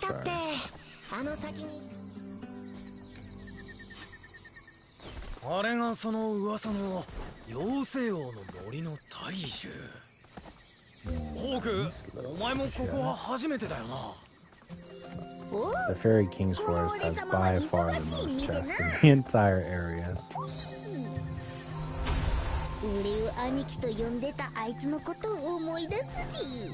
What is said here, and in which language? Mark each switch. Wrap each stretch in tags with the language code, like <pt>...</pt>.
<ja>たって。</ja> <en>are.</en> <ja>あの先に。あれがその噂の妖精王の森の大樹。ホーク、お前もここは初めてだよな。</ja> <en>The Fairy King's Forest has by far the most chests in the entire area.</en> <ja>俺を兄貴と呼んでたあいつのことを思い出すし。</ja>